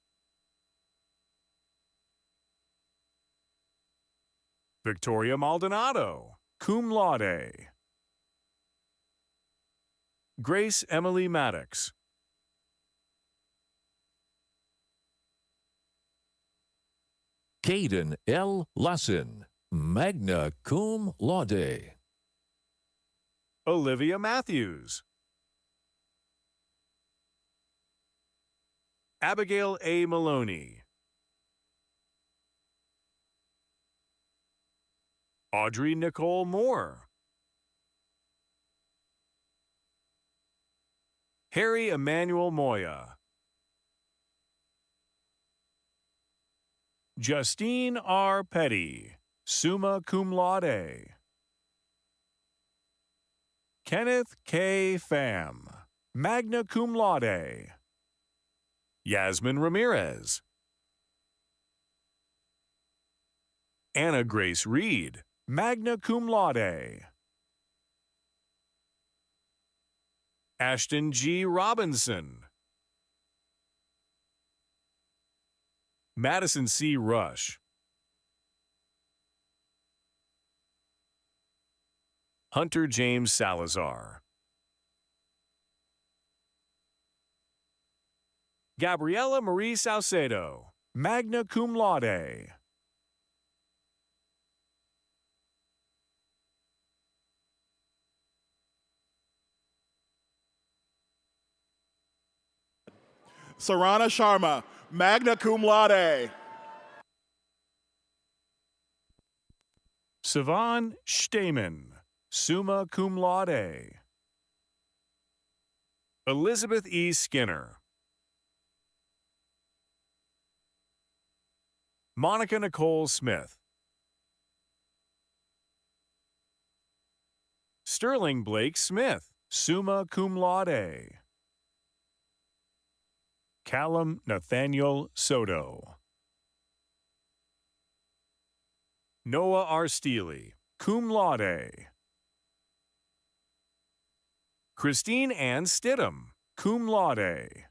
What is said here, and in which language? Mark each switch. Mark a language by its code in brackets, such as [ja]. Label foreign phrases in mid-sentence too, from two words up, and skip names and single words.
[la] Victoria Maldonado, cum laude. [en] Grace Emily Maddox. Caden L. [la] Lassin, magna cum laude. [en] Olivia Matthews. Abigail A. Maloney. Audrey Nicole Moore. Harry Emmanuel Moya. Justine R. Petty, [la] summa cum laude. Kenneth K. Pham, magna cum laude. [en] Yasmin Ramirez. Anna Grace Reed, [la] magna cum laude. [en] Ashton G. Robinson. Madison C. Rush. Hunter James Salazar. [la] Gabriela Marie Salcedo, magna cum laude. Sarana Sharma, magna cum laude. Sivan Stamen, summa cum laude. [en] Elizabeth E. Skinner. Monica Nicole Smith. Sterling Blake Smith, [la] summa cum laude. [en] Callum Nathaniel Soto. Noah R. [la] Steely, cum laude. Christine Ann Stidham, cum laude.